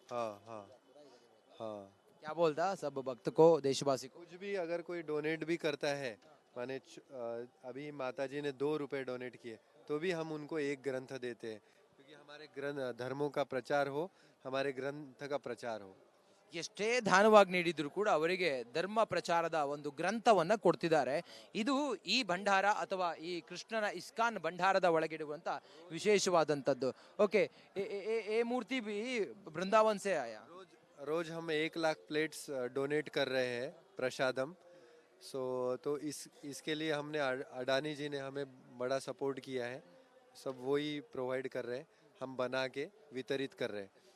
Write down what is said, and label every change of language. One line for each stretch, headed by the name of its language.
Hindi: हाँ हाँ हाँ. क्या बोलता सब भक्त को, देशवासी को? कुछ भी अगर कोई डोनेट भी करता है, माने अभी माता जी ने 2 रुपए डोनेट किए तो भी हम उनको 1 ग्रंथ देते हैं, क्योंकि हमारे धर्मों का प्रचार हो, हमारे ग्रंथ का प्रचार हो.
Kannada: ಎಷ್ಟೇ ದಾನವಾಗಿ ನೀಡಿದ್ರು ಕೂಡ ಅವರಿಗೆ ಧರ್ಮ ಪ್ರಚಾರದ ಒಂದು ಗ್ರಂಥವನ್ನ ಕೊಡ್ತಿದ್ದಾರೆ. ಇದು ಈ ಭಂಡಾರ ಅಥವಾ ಈ ಕೃಷ್ಣನ ಇಸ್ಕಾನ್ ಭಂಡಾರದ ಒಳಗಿಡುವಂತ ವಿಶೇಷವಾದಂತದ್ದು.
Hindi: ಓಕೆ, ये मूर्ति भी वृंदावन से आया. रोज हम 1 लाख प्लेट्स डोनेट कर रहे हैं प्रसादम. तो इसके लिए हमने अडानी जी ने हमें बड़ा सपोर्ट किया है. सब वही प्रोवाइड कर रहे हैं, हम बना के वितरित कर रहे हैं.